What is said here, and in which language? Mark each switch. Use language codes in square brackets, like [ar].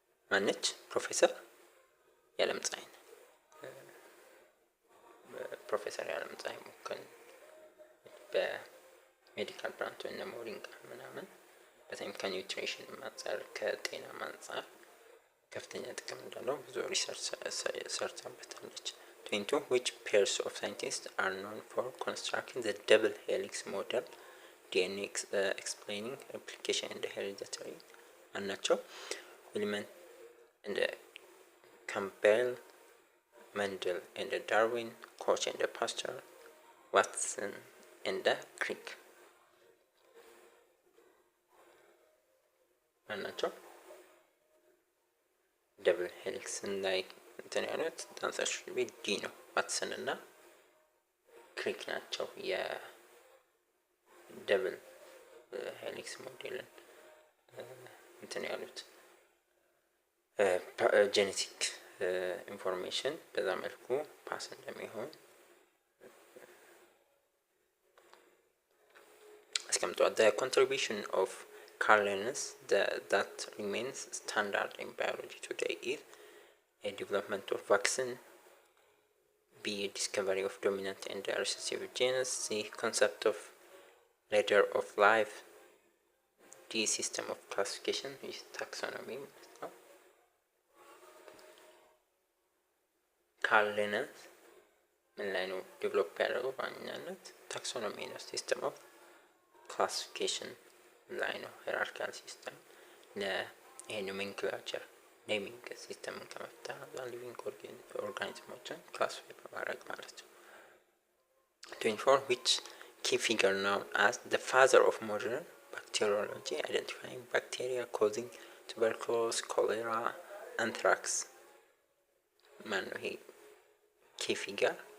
[am] ማነች? ፕሮፌሰር ያለም ፀሐይ ፕሮፌሰር ያለም ፀሐይ ሙከን በሜዲካል ብራንች እና ሞሪንጋ ምናምን በተለይም ከኒውትሪሽን አንፃር ከጤና አንፃር ከፍተኛ ጥቅም እንዳለው ብዙ ሪሰርች ሰርታበታለች። 22 [en] which pairs of scientists are known for constructing the double helix model DNA explaining replication and hereditary [am] ናቸው? [en] ዊልመን and Campbell, Mendel and Darwin, Koch and Pasteur, Watson and Crick [am] ናቸው? ደብል ሄሊክስ ላይ እንትን ያሉት ዳንሰር ዲ ነው። ዋትሰን እና ክሪክ ናቸው የደብል ሄሊክስ ሞዴልን እንትን ያሉት። ጄኔቲክ ኢንፎርሜሽን በዛ መልኩ ፓስ እንደሚሆን አስቀምጧል። [en] the contribution of Carl Linus that remains standard in biology today is a development of vaccine, B. discovery of dominant and recessive genes, C. concept of ladder of life, D. system of classification with taxonomy. [am] Carl Linus ምን ላይ ነው ዴቨሎፕ ያደረገው? በዋናነት ታክሶኖሚ ነው። ሲስተም ኦፍ ክላሲፊኬሽን ላይ ነው። ሄራርኪካል ሲስተም ለኖሜንክላቸር ኔሚንግ ሲስተምን ከመፍጠር ሊቪንግ ኦርጋኒዝሞችን ክላሲፋይ በማድረግ ማለት ነው። 24 [en] which key figure known as the father of modern bacteriology identifying bacteria causing tuberculosis, cholera, anthrax [am] ማን ነው? ይሄ ኪ ፊገር